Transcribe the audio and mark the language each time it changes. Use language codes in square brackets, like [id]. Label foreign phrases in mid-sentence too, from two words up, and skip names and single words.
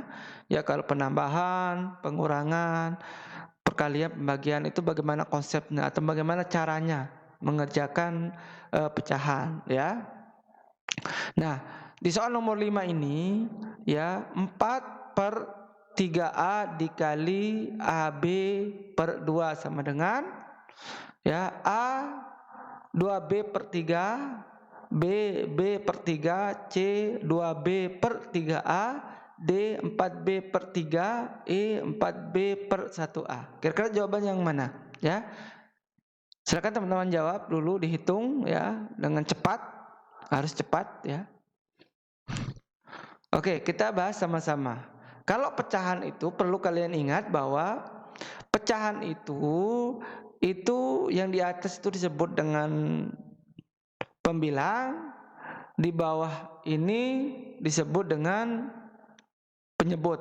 [id] Ya, kalau penambahan, pengurangan, perkalian, pembagian itu bagaimana konsepnya atau bagaimana caranya mengerjakan pecahan ya. Nah, di soal nomor 5 ini ya 4/3A dikali AB per 2 sama dengan ya A 2B/3, B per 3, C 2B/3A, D 4B per 3, E 4B per 1A. Kira-kira jawaban yang mana? Ya, silakan teman-teman jawab dulu, dihitung ya dengan cepat, harus cepat ya. Oke, kita bahas sama-sama. Kalau pecahan itu perlu kalian ingat bahwa pecahan itu yang di atas itu disebut dengan pembilang, di bawah ini disebut dengan penyebut.